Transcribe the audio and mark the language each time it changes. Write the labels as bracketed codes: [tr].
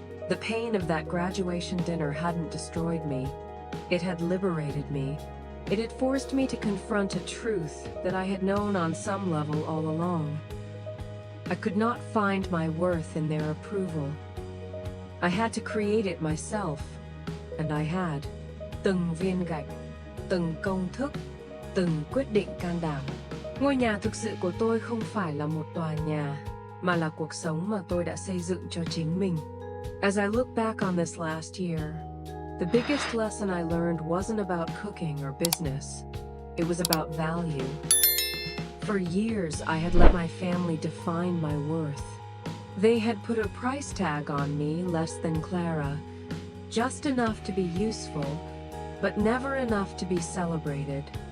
[en] The pain of that graduation dinner hadn't destroyed me. It had liberated me. It had forced me to confront a truth that I had known on some level all along. I could not find my worth in their approval. I had to create it myself, and I had. [vi] Từng viên gạch, từng công thức, từng quyết định can đảm. Ngôi nhà thực sự của tôi không phải là một tòa nhà, mà là cuộc sống mà tôi đã xây dựng cho chính mình. [en] As I look back on this last year, the biggest lesson I learned wasn't about cooking or business. It was about value. For years, I had let my family define my worth. They had put a price tag on me less than Clara, just enough to be useful, but never enough to be celebrated.